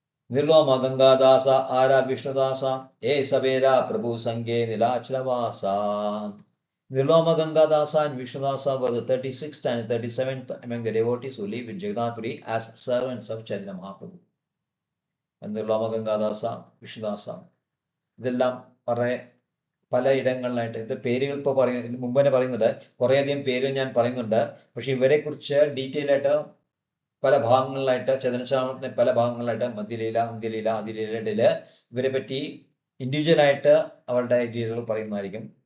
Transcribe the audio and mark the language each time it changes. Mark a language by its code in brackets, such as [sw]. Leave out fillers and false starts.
[bn] നിർലോമ ഗംഗാദാസ ആര വിഷ്ണുദാസ ഏ സവേര പ്രഭു സംഗേ നിലാചലവാസ. [en] Nirloma Gangadasa and Vishnudasa were the 36th and 37th among the devotees who live in Jagannath Puri as servants of Chaitanya Mahaprabhu. [ml] നിർലോമ ഗംഗാദാസ, വിഷ്ണുദാസ, ഇതെല്ലാം പല ഇടങ്ങളിലായിട്ട് ഇത് പേരുകൾ ഇപ്പോൾ മുമ്പ് തന്നെ പറയുന്നുണ്ട്. കുറേയധികം പേരുകൾ ഞാൻ പറയുന്നുണ്ട്. പക്ഷെ ഇവരെക്കുറിച്ച് ഡീറ്റെയിൽ ആയിട്ട് പല ഭാഗങ്ങളിലായിട്ട്, ചൈതന്യചരിതാമൃതത്തിൻ്റെ പല ഭാഗങ്ങളിലായിട്ട്, മധ്യലീല, അന്ത്യലീല, ആദിലീലയിൽ ഇവരെ പറ്റി ഇൻഡിവിജ്വലായിട്ട് അവരുടെ രീതികൾ പറയുന്നതായിരിക്കും.